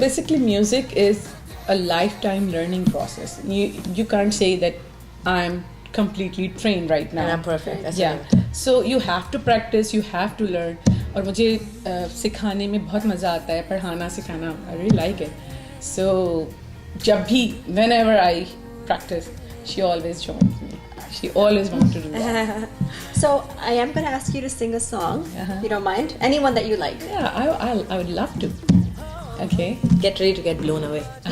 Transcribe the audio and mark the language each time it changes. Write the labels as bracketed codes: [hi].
[en] Basically, music is a lifetime learning process. You can't say that I'm completely trained right now. And I'm perfect. That's Yeah. So you have to practice, you have to learn. [hi] और मुझे सिखाने में बहुत मज़ा आता है, पढ़ाना सिखाना. [en] I really like it. So [hi] जब भी, [en] whenever I practice, she always joins me. She always wants to do that. So I am going to ask you to sing a song, if you don't mind. Anyone that you like. Yeah, I would love to. Okay. Get ready to get blown away.